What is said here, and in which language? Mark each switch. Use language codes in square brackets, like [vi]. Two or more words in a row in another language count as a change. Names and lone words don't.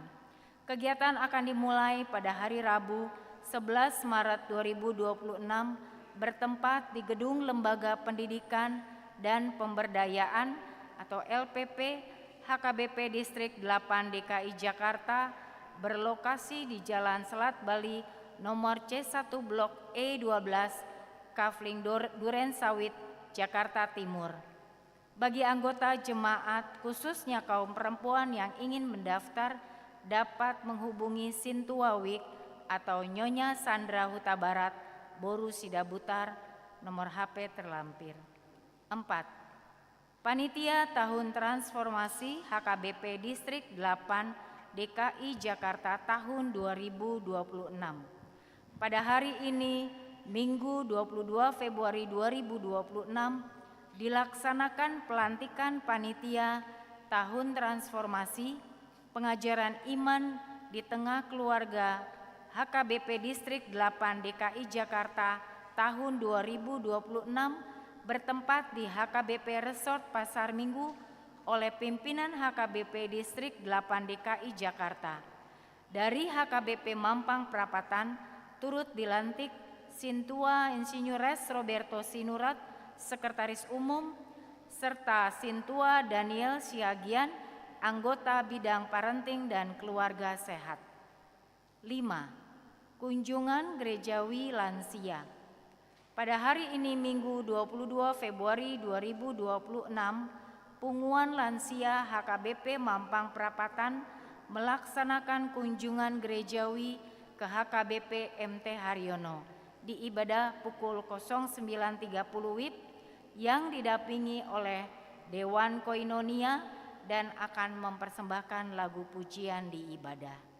[id] Kegiatan akan dimulai pada hari Rabu 11 Maret 2026 bertempat di Gedung Lembaga Pendidikan dan Pemberdayaan atau LPP HKBP Distrik 8 DKI Jakarta berlokasi di Jalan Selat Bali nomor C1 Blok E12 Kafling Duren Sawit, Jakarta Timur. Bagi anggota jemaat khususnya kaum perempuan yang ingin mendaftar dapat menghubungi Sintua Wik atau Nyonya Sandra Huta Barat, Boru Sidabutar, nomor HP terlampir. 4. Panitia Tahun Transformasi HKBP Distrik 8 DKI Jakarta tahun 2026. Pada hari ini, Minggu 22 Februari 2026, dilaksanakan pelantikan Panitia Tahun Transformasi Pengajaran Iman di Tengah Keluarga HKBP Distrik 8 DKI Jakarta tahun 2026 bertempat di HKBP Resort Pasar Minggu oleh pimpinan HKBP Distrik 8 DKI Jakarta. Dari HKBP Mampang Perapatan turut dilantik Sintua Insinyures Roberto Sinurat, Sekretaris Umum, serta Sintua Daniel Siagian, anggota bidang parenting dan keluarga sehat. 5. Kunjungan gerejawi lansia. Pada hari ini Minggu 22 Februari 2026, Punguan Lansia HKBP Mampang Perapatan melaksanakan kunjungan gerejawi ke HKBP MT Haryono di ibadah pukul 09.30 WIB yang didampingi oleh Dewan Koinonia dan akan mempersembahkan lagu pujian di ibadah.